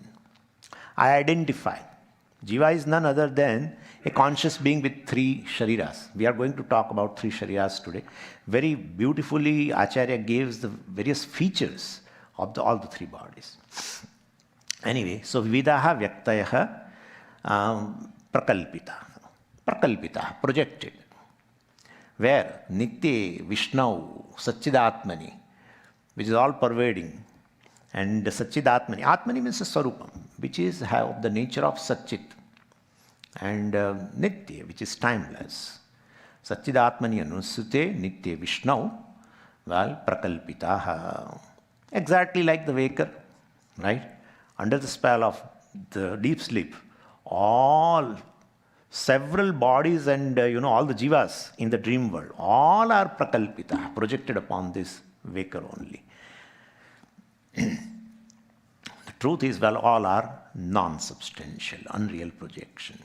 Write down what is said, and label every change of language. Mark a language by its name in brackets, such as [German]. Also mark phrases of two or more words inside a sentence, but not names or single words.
[English] I identify. Jiva is none other than a conscious being with three shariras. We are going to talk about three shariras today. Very beautifully, Acharya gives the various features of all the three bodies. Anyway, so [Sanskrit] विविधाः व्यक्तयः प्रकल्पिताः, [English] projected. Where Nitye, Vishnu, Satchidatmani, which is all pervading, and Satchidatmani. Atmani means a Swarupam, which is of the nature of Satchit, and Nitya, which is timeless. [Sanskrit] सच्चिदात्मनि अनुस्यूते नित्ये विष्णौ प्रकल्पिताः. [English] Exactly like the waker, right? Under the spell of the deep sleep, several bodies and all the jivas in the dream world, all are prakalpita, projected upon this waker only. The truth is, all are non-substantial, unreal projection.